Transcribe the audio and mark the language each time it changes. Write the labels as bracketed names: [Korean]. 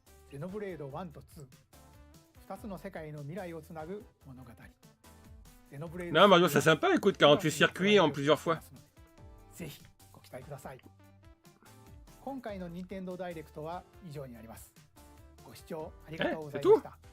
[Japanese] Xenoblade 1 と2、2つの世界の未来をつなぐ物語。 [French] Non, Mario, c'est sympa, écoute, 48 circuits en plusieurs fois. [Japanese] ぜひご期待ください。今回の任天堂ダイレクトは以上になります。ご視聴ありがとうございました。